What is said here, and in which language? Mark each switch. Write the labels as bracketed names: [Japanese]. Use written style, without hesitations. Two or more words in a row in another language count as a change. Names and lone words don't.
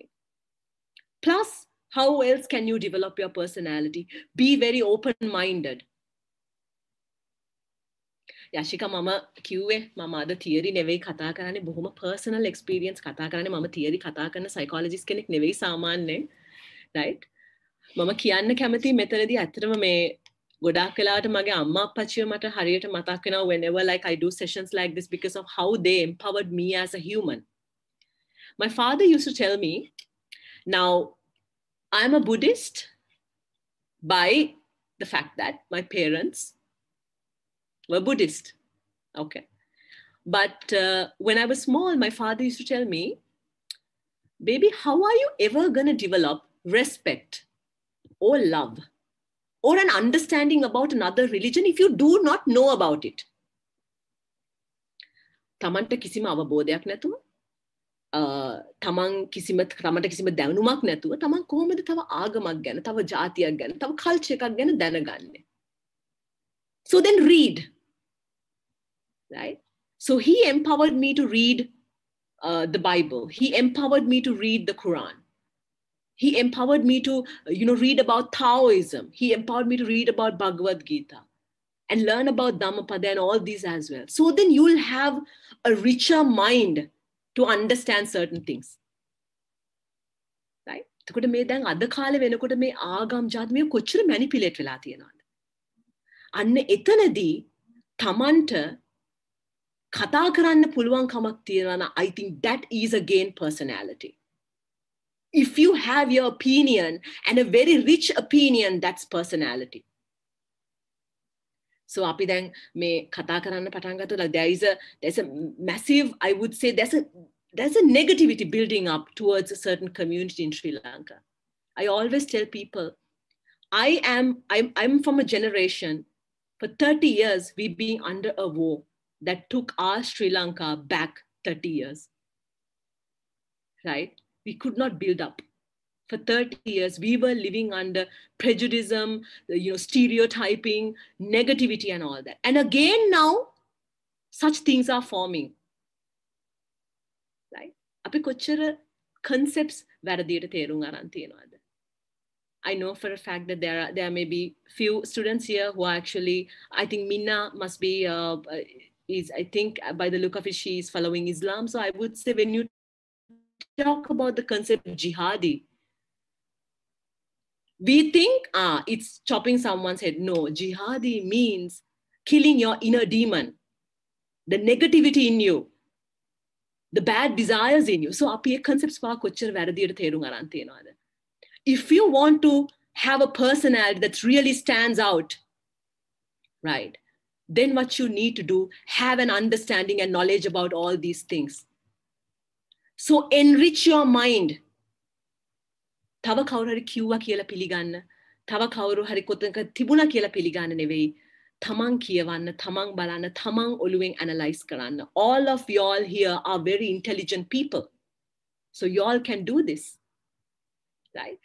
[English] Plus, how else can you develop your personality? Be very open-minded. [Sinhala] Yashika mama කිව්වේ මම අද theory නෙවෙයි කතා කරන්නේ බොහොම [English] personal experience [Sinhala] කතා කරන්නේ මම theory කතා කරන psychologist කෙනෙක් නෙවෙයි සාමාන්‍යයෙන් right මම කියන්න කැමති මෙතනදී ඇත්තටම මේ ගොඩාක් වෙලාවට මගේ අම්මා අප්පච්චිව මට හරියට මතක් වෙනවා [English] whenever like I do sessions like this because of how they empowered me as a human. My father used to tell me, now I'm a Buddhist by the fact that my parents were Buddhist. Okay. But when I was small, my father used to tell me, baby, how are you ever going to develop respect or love or an understanding about another religion if you do not know about it? [Sinhala] තමන්ට කිසිම අවබෝධයක් නැතුව තමන්ට කිසිම දැනුමක් නැතුව තමන් කොහොමද තව ආගමක් ගැන තව ජාතියක් ගැන තව කල්චර් එකක් ගැන දැනගන්නේ? [English] So then read. Right? So he empowered me to read the Bible. He empowered me to read the Quran. He empowered me to, read about Taoism. He empowered me to read about Bhagavad Gita and learn about Dhammapada and all these as well. So then you'll have a richer mind to understand certain things. Right? [Sinhala] එතකොට මේ දැන් අද කාලේ වෙනකොට මේ ආගම් ජාති මේ කොච්චර මැනිපියුලේට් වෙලා තියෙනවද? අන්න එතනදී තමන්ට කතා කරන්න පුළුවන් කමක් තියෙනවා නම් [English] I think that is again personality. If you have your opinion and a very rich opinion, that's personality. So [Sinhala] අපි දැන් මේ කතා කරන්න පටන් ගත්තොත් [English] like there's a massive, I would say there's a negativity building up towards a certain community in Sri Lanka. I always tell people, I'm from a generation, for 30 years we've been under a war that took our Sri Lanka back 30 years. Right? We could not build up. For 30 years, we were living under prejudice, stereotyping, negativity and all that. And again now, such things are forming. Right? [Sinhala] අපි කොච්චර concepts වැරදියට තේරුම් අරන් තියනවද? [English] I know for a fact that there may be few students here who are actually, I think Minna must be, I think by the look of it, she is following Islam. So I would say when you talk about the concept of jihadi, we think, it's chopping someone's head. No, jihadi means killing your inner demon, the negativity in you, the bad desires in you. [Sinhala] So, api concepts ප කොච්චර වැරදියට තේරුම් අරන් තියනවාද? [English] If you want to have a personality that really stands out, right, then what you need to do, have an understanding and knowledge about all these things. So enrich your mind. [Sinhala] තව කවුරු හරි කිව්වා කියලා පිළිගන්න. තව කවුරු හරි කොතනක තිබුණා කියලා පිළිගන්න නෙවෙයි. තමන් කියවන්න, තමන් බලන්න, තමන් ඔළුවෙන් analyze කරන්න. [English] All of y'all here are very intelligent people. So y'all can do this. Right?